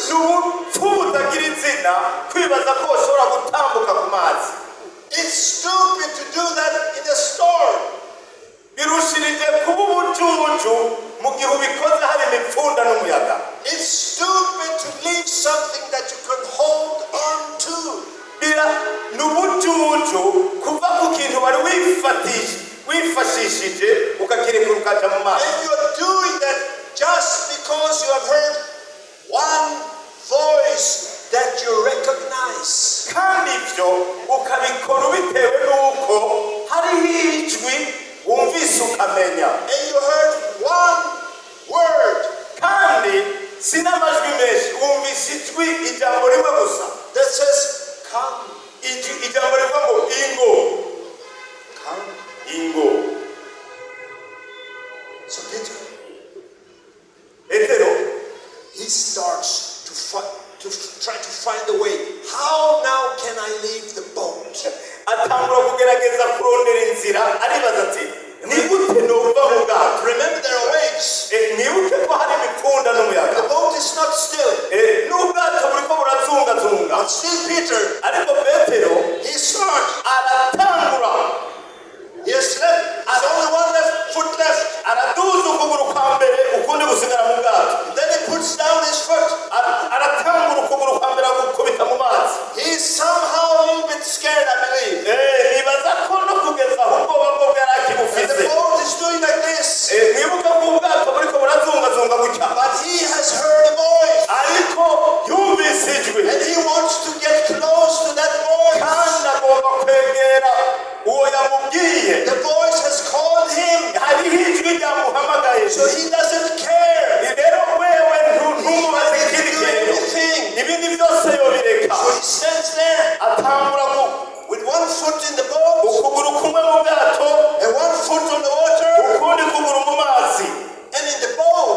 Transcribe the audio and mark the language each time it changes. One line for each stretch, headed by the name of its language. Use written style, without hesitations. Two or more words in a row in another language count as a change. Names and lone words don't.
Rundi: Ni ubupfu butagira izina kwibaza ko ushobora gutambuka ku mazi.
English: It's stupid to do that in a storm.
Rundi: Birushirije kuba ubucucu mu gihe ubikoze hari imipfunda n'umuyaga.
English: It's stupid to leave something that you can hold on to.
Rundi: Ni ubucucu kuva ku kintu wari wifashishije ukakirekura ukaja mu mazi.
English: And you're doing that just because you have heard one voice that you recognize.
Rundi: Kandi ibyo ukabikora bitewe n'uko hariho ijwi wumvise ukamenya.
English: And you heard one word
Rundi: Kandi sinamajwi menshi wumvise ijwi ijambo rimwe gusa
English: that says, come.
Rundi: ijambo rivuga ngo ingo,
English: Come.
Rundi: ingo.
English: So Peter,
Rundi: Petero
English: he starts to try to find a way. How now can I leave the boat?
Rundi: atangura kugerageza kurondera inzira aribaza ati ni gute nova mu bwato.
English: Remember, there are waves.
Rundi: Nibuke ko hari imipfunda n'umuyaga.
English: The boat is not still.
Rundi: N'ubwato buriko burazungazunga.
English: But still Peter,
Rundi: Ariko Petero
English: he starts.
Rundi: aratangura.
English: He has left. There's only one foot left.
Rundi: Araduza ukuguru kwa mbere ukundi gusigara mu bwato.
English: Then he puts down his foot.
Rundi: Aratangura ukuguru kwa mbere agukubita mu mazi.
English: He's somehow a little bit scared, I believe.
Rundi: Nibaza ko no kugeza aho ubwoba bwo bwari
English: And
Rundi: akibufise.
English: the boat is doing like this.
Rundi: Mwibuke ko ubwato buriko burazungazunga gutya.
English: But he has heard a voice.
Rundi: Ariko yumvise ijwi.
English: And he wants to get close to that voice.
Rundi: Kandi agomba kwegera uwo yamubwiye.
English: The voice has called him.
Rundi: Hariho ijwi ryamuhamagaye.
English: So he doesn't care.
Rundi: Rero wewe
English: He
Rundi: ntumubaze
English: can
Rundi: ikindi
English: do
Rundi: kintu.
English: anything.
Rundi: Ibindi byose yobireka.
English: So he stands there
Rundi: Atangura
English: with one foot in the boat
Rundi: ukuguru kumwe mu bwato,
English: and one foot on the water.
Rundi: ukundi kuguru mu mazi.
English: And in the boat,